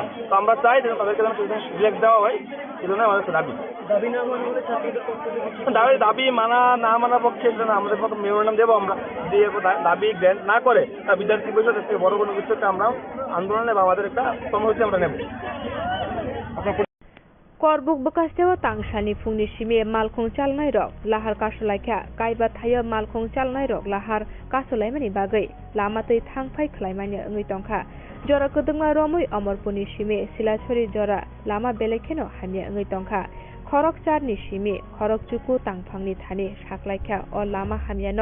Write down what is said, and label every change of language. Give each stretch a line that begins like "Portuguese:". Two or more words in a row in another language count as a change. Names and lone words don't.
Bangla: তো আমরা চাই যে তাদেরকে যেন সিলেক্ট দেওয়া হয়, এই জন্য আমাদের দাবি। দাবি মানা না মানার পক্ষে সেটা আমাদের মতো মেমোরেন্ডাম দেবো আমরা, দিয়ে দাবি গ্র্যান্ট না করে বিদ্যার্থী পরিষদ থেকে বড় কোনো কিছু আমরা আন্দোলনে বা আমাদের একটা কর্মসূচি আমরা নেব।
Kok Borok: करबुक बकास्तेव तांगसानि फुंनि सिमे मालखं चालनाय रक लाहार कासलायखा कायबा थायो मालखं चालनाय रक लाहार कासलायमानि बागै लामातै थांफाय खलायमानि ओङै तंखा जरा कदंमा रमै अमरपुरनि सिमे सिलाछरी जरा लामा बेलेखेनो हामिया ओङै तंखा खरक चारनि सिमे खरक चुकु तांफांनि थानि साखलायखा अ लामा हामियानो